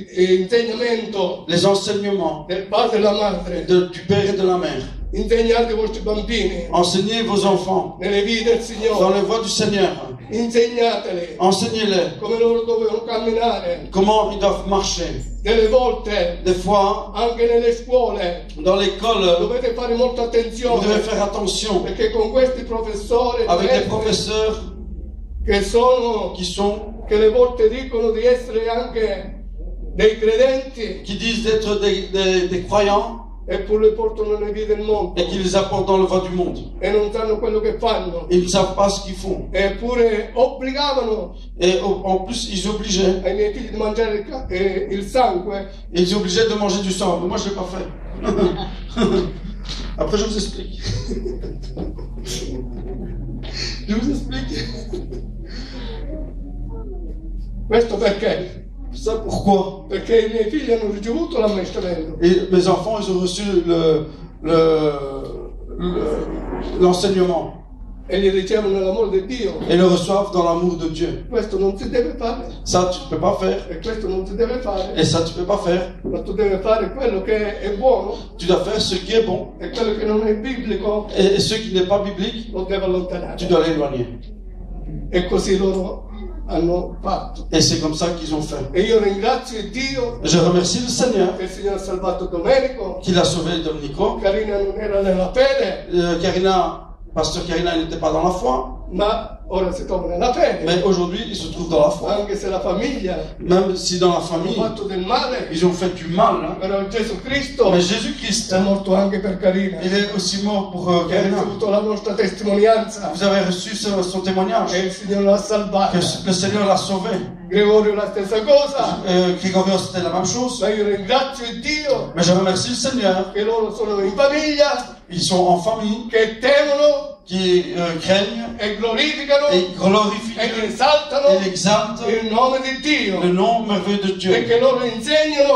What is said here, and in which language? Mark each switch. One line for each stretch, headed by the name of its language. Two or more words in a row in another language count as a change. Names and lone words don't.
Italian: l'insegnamento
French: les enseignements
Italian: del padre e della madre.
French: du Père et de la Mère.
Italian: Insegnate ai vostri bambini
French: Enseignez vos enfants
Italian: nelle vie del
French: dans
Italian: Signore,
French: les voies du Seigneur.
Italian: insegnateli
French: Enseignez-les
Italian: come loro dovevano camminare.
French: comment ils doivent marcher.
Italian: Delle volte,
French: Des fois,
Italian: anche nelle scuole,
French: dans l'école,
Italian: dovete fare molta
French: vous devez
Italian: attenzione,
French: faire attention
Italian: perché con questi professori
French: avec des
Italian: maestri,
French: professeurs
Italian: che le volte dicono di essere anche dei credenti
French: qui disent d'être des croyants
Italian: eppure le portano nelle vie del mondo
French: et qui les apportent dans le voie du monde.
Italian: e non sanno quello che fanno,
French: Ils ne savent pas ce qu'ils font.
Italian: eppure obbligavano
French: Et en plus, ils obligeaient.
Italian: ai miei figli di mangiare il sangue.
French: Ils obligeaient de manger du sang. Mais moi, je ne l'ai pas fait. Après, je vous explique. Je vous explique.
Italian: Questo perché?
French: Ça, pourquoi?
Italian: Perché i miei figli hanno ricevuto l'ammaestramento.
French: Et mes enfants, ils ont reçu l'enseignement.
Italian: E li ricevono nell'amore di Dio.
French: Et le reçoivent dans l'amour de Dieu.
Italian: Questo non si deve fare.
French: Ça, tu ne peux pas faire.
Italian: E questo non si deve fare.
French: Et ça, tu ne peux pas faire.
Italian: Ma tu devi fare quello che è buono
French: Tu dois faire ce qui est bon.
Italian: e quello che non è biblico
French: Et ce qui n'est pas biblique,
Italian: lo devi allontanare.
French: tu dois l'éloigner.
Italian: E così loro hanno fatto.
French: Et c'est comme ça qu'ils ont fait.
Italian: E io ringrazio Dio
French: Je remercie le Seigneur
Italian: che il Signore ha salvato Domenico.
French: qu'il a sauvé Domenico.
Italian: Carina non era nella fede,
French: Pasteur Karina, il n'était pas dans la foi.
Italian: ma ora si trova nella fede.
French: Mais aujourd'hui, il se trouve dans la foi.
Italian: Anche se la famiglia
French: Même si dans la
Italian: ha
French: famille,
Italian: fatto del male,
French: ils ont fait du mal. Hein.
Italian: però Gesù Cristo
French: Mais Jésus-Christ,
Italian: è morto anche per Carina.
French: il est aussi mort pour
Italian: Che ha
French: Karina.
Italian: ricevuto la nostra testimonianza
French: Vous avez reçu son témoignage.
Italian: e il Signore l'ha salvata.
French: Que le Seigneur l'a sauvé.
Italian: Gregorio la stessa cosa.
French: Grégorio, c'était la même chose.
Italian: Ma io ringrazio Dio
French: Mais je remercie le Seigneur.
Italian: che loro sono in famiglia,
French: Ils sont en famille,
Italian: che temono
French: qui craignent
Italian: e glorificano
French: et glorifient
Italian: e
French: Dieu
Italian: esaltano
French: et exaltent
Italian: il nome di Dio
French: le nom merveilleux de
Italian: e
French: Dieu.
Italian: che loro insegnano